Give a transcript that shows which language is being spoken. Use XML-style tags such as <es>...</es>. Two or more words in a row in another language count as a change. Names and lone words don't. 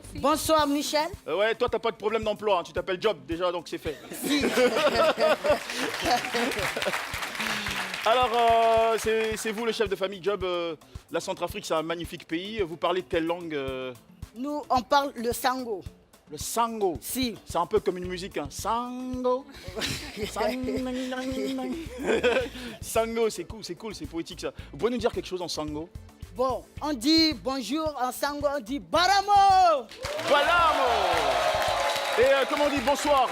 <fr>Bonsoir Michel. Ouais, toi t'as pas de problème d'emploi, hein. Tu t'appelles Job déjà, donc c'est fait. Alors, c'est vous le chef de famille Job. La Centrafrique, c'est un magnifique pays. Vous parlez de quelle langue? Nous, on parle le sango. Le sango. Si. C'est un peu comme une musique, hein. Sango. Sango, c'est cool, c'est poétique ça. Vous pouvez nous dire quelque chose en sango? Bon, on dit bonjour en sango, on dit baramo. Balamo. Et comment on dit bonsoir?</fr>